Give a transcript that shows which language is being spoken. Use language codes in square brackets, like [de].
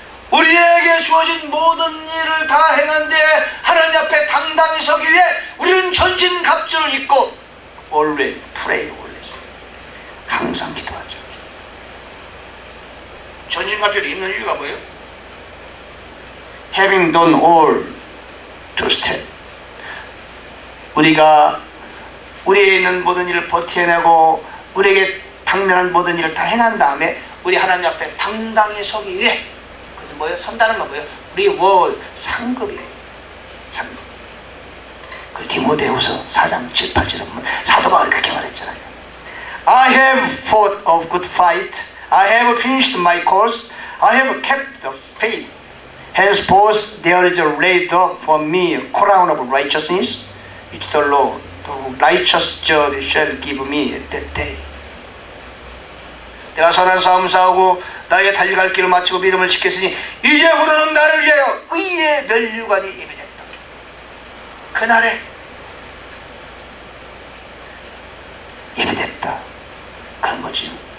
[ko] 우리에게 주어진 모든 일을 다 행한 뒤에 하나님 앞에 당당히 서기 위해 우리는 전신갑주를 입고 [en] always pray always. [ko] 항상 기도하죠. 전신갑주를 입는 이유가 뭐예요? [en] Having done all to stand. [ko] 우리가 우리에 있는 모든 일을 버텨내고 우리에게 당면한 모든 일을 다 행한 다음에 우리 하나님 앞에 당당히 서기 위해, 그것은 뭐예요? 선다는 건 뭐예요? 리워드, 상급이에요. 상급. 그 디모데후서 4장 7, 8절에 보면 사도 바울이 그렇게 말했잖아요. [en] I have fought a good fight. I have finished my course. I have kept the faith. Henceforth there is laid up for me a crown of righteousness, which the Lord, the righteous judge, shall give me at that day. [ko] 내가 선한 싸움 싸우고 나의 달려갈 길을 마치고 믿음을 지켰으니 이제부터는 나를 위하여 의의 면류관이 예비됐다. 그날에 예비됐다. 그런 거지요.